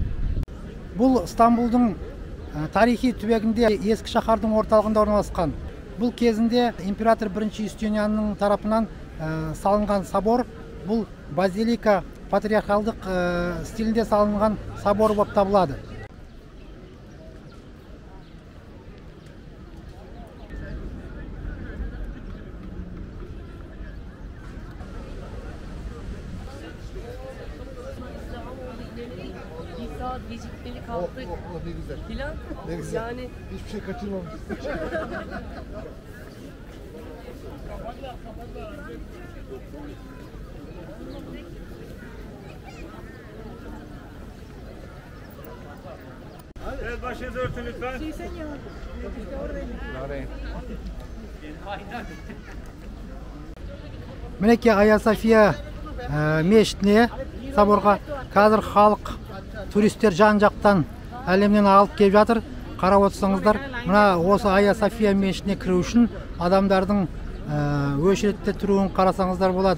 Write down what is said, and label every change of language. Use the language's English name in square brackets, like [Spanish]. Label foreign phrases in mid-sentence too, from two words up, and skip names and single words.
[Kazakh] Бұл Стамбулдың тарихи түбегінде ескі шаһардың орталығында орналасқан. Бұл кезінде император 1-ші Юстинианның тарапынан салынған собор. Бұл базилика патриархалдық стилінде салынған собор болып табылады. [Turkish] Gecikmeli kaldık. Ne güzel. Filan. Ne güzel. Yani hiçbir şey kaçırmamışız. Evet, başınızı örtün lütfen. [Spanish] sí, señor. [Kazakh] Мінекей Айя София мешітіне, соборға қазір халық, туристер жан-жақтан әлемнен ағылып келіп жатыр. Қарап отырсаңыздар, мына осы Айя София мешітіне кіру үшін адамдардың өшіретте тұруын қарасаңыздар болады.